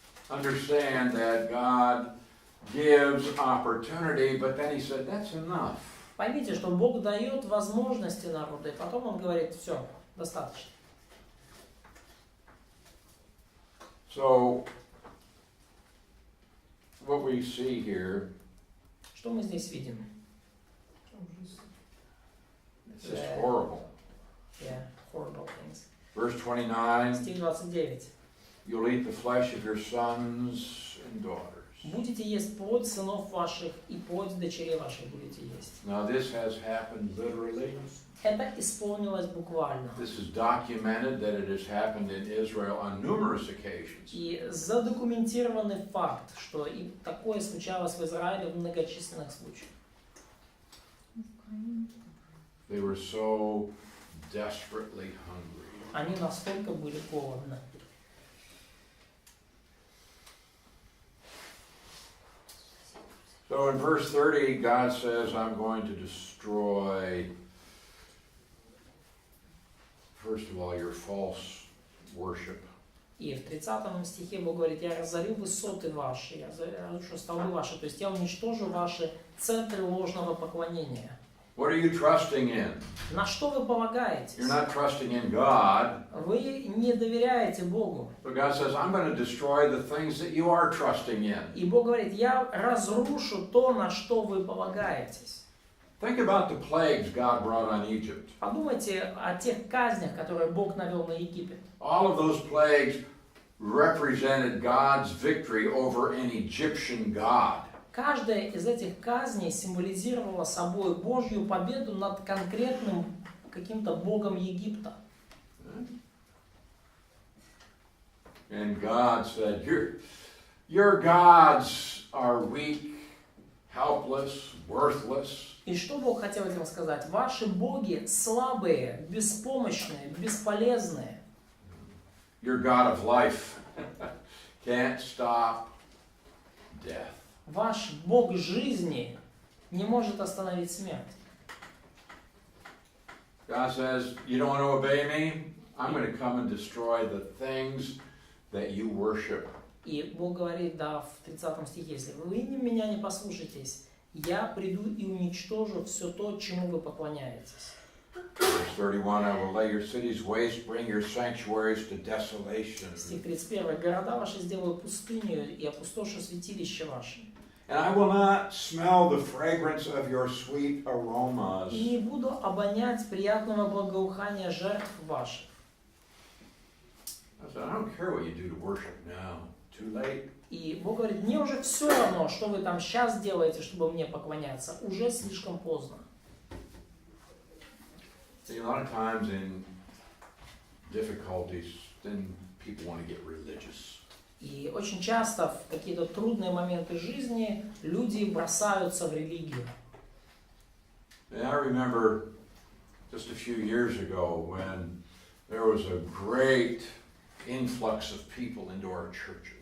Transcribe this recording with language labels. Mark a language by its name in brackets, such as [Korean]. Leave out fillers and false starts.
[English] understand that God gives opportunity, but then he said, that's enough. [Russian] поймите, что Бог дает возможности народу, и потом Он говорит, все, достаточно. [English] So, what we see here [Russian] Что мы здесь видим? [English] is just horrible. Yeah, horrible things. Verse 29, [Russian] Стих 29. [English] you'll eat the flesh of your sons and daughters. [Russian] Будете есть плоть сынов ваших, и плоть дочерей ваших будете есть. [English] Now this has happened literally. [Russian] Это исполнилось буквально. [English] This is documented that it has happened in Israel on numerous occasions. [Russian] И задокументированный факт, что и такое случалось в Израиле в многочисленных случаях. [English] They were so desperately hungry. [Russian] Они настолько были голодны. [English] So in verse 30, God says, I'm going to destroy, first of all, your false worship. [Russian] И в 30 стихе Бог говорит, я разорю высоты ваши, я разрушу столбы ваши, то есть я уничтожу ваши центры ложного поклонения. [English] What are you trusting in? [Russian] На что вы полагаетесь? [English] You're not trusting in God. [Russian] Вы не доверяете Богу. [English] But God says, I'm going to destroy the things that you are trusting in. [Russian] И Бог говорит, я разрушу то, на что вы полагаетесь. [English] Think about the plagues God brought on Egypt. [Russian] Подумайте о тех казнях, которые Бог навел на Египет. [English] All of those plagues represented God's victory over an Egyptian god. [Russian] Каждая из этих казней символизировала собой Божью победу над конкретным каким-то богом Египта. [English] And God said, your gods are weak, helpless, worthless. [Russian] И что Бог хотел этим сказать? Ваши боги слабые, беспомощные, бесполезные. [English] Your God of life can't stop death. [Russian] Ваш Бог жизни не может остановить смерть. [English] God says, you don't want to obey me? I'm going to come and destroy the things that you worship. [Russian] И Бог говорит, да, в 30 стихе, если вы меня не послушаетесь, я приду и уничтожу все то, чему вы поклоняетесь. [English] Verse 31, I will lay your cities waste, bring your sanctuaries to desolation. [Russian] Стих 31. Города ваши сделаю пустынью и опустошу святилища ваши. [English] And I will not smell the fragrance of your sweet aromas. [Russian] И не буду обонять приятного благоухания жертв ваших. [English] I said, I don't care what you do to worship now. Too late. [Russian] И Бог говорит, мне уже все равно, что вы там сейчас делаете, чтобы мне поклоняться. Уже слишком поздно. [English] See, a lot of times in difficulties, then people want to get religious. [Russian] И очень часто в какие-то трудные моменты жизни люди бросаются в религию. [English] And I remember just a few years ago when there was a great influx of people into our churches.